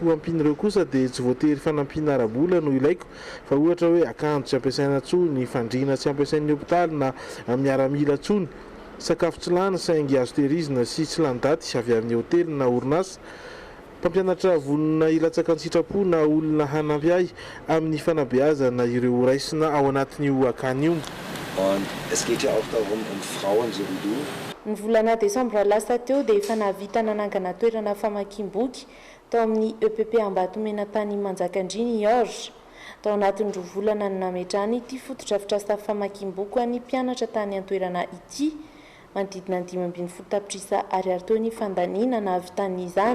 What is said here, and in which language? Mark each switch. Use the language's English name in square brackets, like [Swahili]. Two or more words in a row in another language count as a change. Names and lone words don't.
[Malagasy] ho ampin'ireo kosa dia tsy voatery fanampiana ara-bola no ilaiko fa ohatra hoe akanjo tsy ampiasaina tsony, fandriana tsy ampiasain'ny hopitaly na miaramila tsony, sakafo tsy lany saingy azo tehirizina sy tsy lany daty avy amin'ny hotely na orinasa, mpampianatra vonona ilatsaka ny sitrapo na olona hanampy ahy amin'ny fanabeazana ireo raisina ao anatin'io akany io. [German] Es geht ja auch darum, Frauen so wie du. [Malagasy] Ny volana desambra lasa teo dia efa nahavita nanangana toerana famakiam-boky tao amin'ny EPP Ambatomena-tany Manjakandriny George. Tao anatin'ny roa volana no nametrahany ity foto-drafitrasa famakiam-boky ho an'ny mpianatra tany an-toerana ity. Manodidina 5.7 tapitrisa ariary teo ny fandaniana nahavitan'izany.